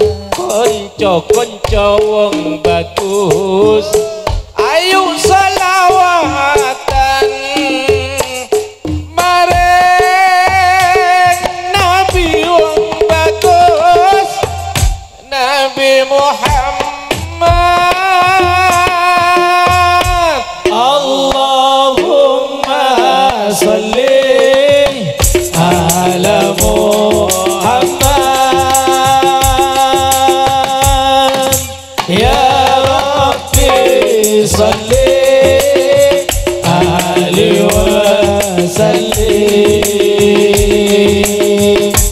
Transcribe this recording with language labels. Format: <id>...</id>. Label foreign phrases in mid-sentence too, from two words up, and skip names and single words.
<jv>konco-konco wong bagus ayo selawatan mareng Nabi wong bagus, Nabi Muhammad.</jv> <ar>اللهم صل على محمد يا رب صل عليه وسلم.</ar>